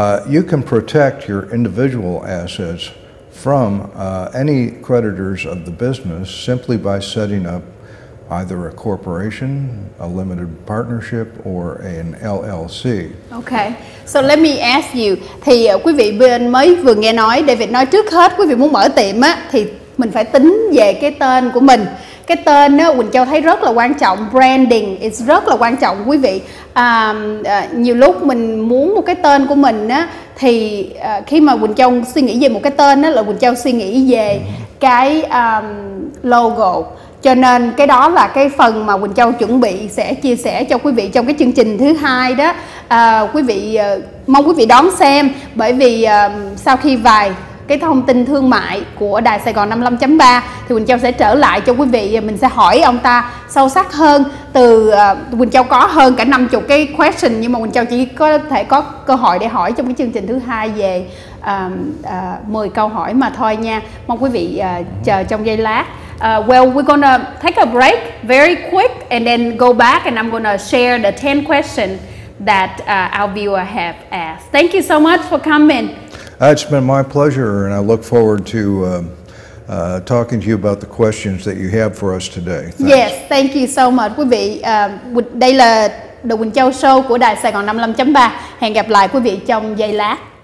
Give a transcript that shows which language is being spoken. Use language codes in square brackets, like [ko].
[en] You can protect your individual assets from any creditors of the business simply by setting up either a corporation, a limited partnership, or an LLC. Okay, so let me ask you. [vi] Thì quý vị bên mới vừa nghe nói, David nói trước hết quý vị muốn mở tiệm á, thì mình phải tính về cái tên của mình. Cái tên á, Quynh Chau thấy rất là quan trọng, [en] branding is [vi] rất là quan trọng quý vị. Nhiều lúc mình muốn một cái tên của mình á, thì khi mà Quynh Chau suy nghĩ về một cái tên á, là Quynh Chau suy nghĩ về cái logo. Cho nên cái đó là cái phần mà Quynh Chau chuẩn bị sẽ chia sẻ cho quý vị trong cái chương trình thứ hai đó. Quý vị mong quý vị đón xem, bởi vì sau khi vài cái thông tin thương mại của Đài Sài Gòn 55.3 thì Quynh Chau sẽ trở lại cho quý vị, mình sẽ hỏi ông ta sâu sắc hơn. Từ Quynh Chau có hơn cả 50 cái question, nhưng mà Quynh Chau chỉ có thể có cơ hội để hỏi trong cái chương trình thứ hai về 10 câu hỏi mà thôi nha. Mong quý vị chờ trong giây lát. [en] Well, we're gonna take a break very quick and then go back, and I'm gonna share the 10 questions that our viewer have asked. Thank you so much for coming. It's been my pleasure, and I look forward to talking to you about the questions that you have for us today. Thanks. Yes, thank you so much. [vi] Quý vị, đây là The Quynh Chau Show của Đài Sài Gòn 55.3. Hẹn gặp lại quý vị trong giây lát.